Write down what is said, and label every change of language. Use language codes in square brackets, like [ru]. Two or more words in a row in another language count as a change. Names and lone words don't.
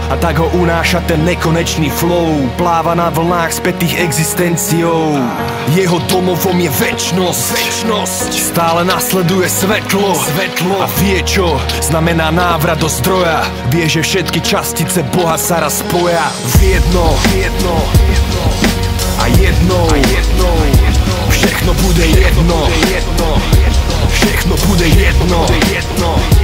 [sk] A tak ho unáša ten nekonečný flow, pláva na vlnách spätých existenciou. Jeho domovom je večnosť, stále nasleduje svetlo a vie, čo znamená návrat do zdroja. Vie, že všetky častice Boha sa raz spoja v jedno a [cs] jednou všechno bude jedno, všechno bude jedno.